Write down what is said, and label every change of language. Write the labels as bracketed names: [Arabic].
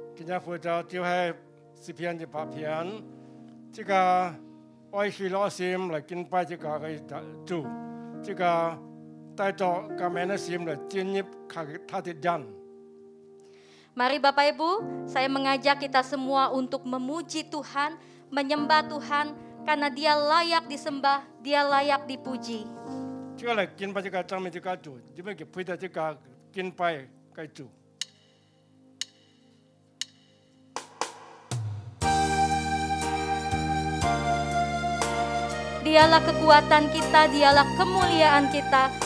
[Cantonese] 今日負責就係詩篇100篇，這個愛喜樂心嚟敬拜這個嘅主，這個帶着感恩嘅心嚟進入他的人。 [Indonesian] Mari Bapak Ibu, saya mengajak kita semua untuk memuji Tuhan, menyembah Tuhan, karena Dia layak disembah, Dia layak dipuji. [Cantonese] 這個嚟敬拜這個讚美這個主，因為佢配得這個敬拜嘅主。 [Indonesian] Dialah kekuatan kita, Dialah kemuliaan kita.